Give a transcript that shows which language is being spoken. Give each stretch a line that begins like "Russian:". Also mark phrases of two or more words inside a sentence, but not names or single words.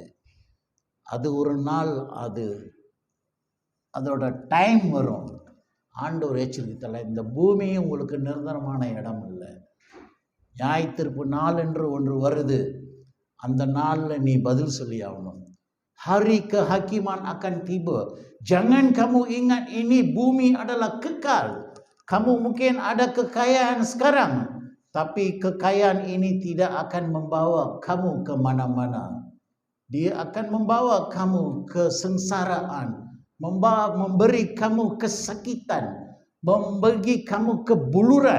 Tamil: அது ஒரு நாள் அதோட டைம் வரும். ஆண்டவர் எச்சரித்தல, இந்த பூமியும் உங்களுக்கு நிரந்தரமான இடம் இல்லை. நியாயத்தீர்ப்பு நாள் என்று ஒன்று வருது. அந்த நாளில் நீ பதில் சொல்லி ஆகணும்.
Malay: Hari kehakiman akan tiba. Jangan kamu ingat ini bumi adalah kekal. Kamu mungkin ada kekayaan sekarang, tapi kekayaan ini tidak akan membawa kamu ke mana-mana. Dia akan membawa kamu kesengsaraan, memberi kamu kesakitan, memberi kamu kebuluran.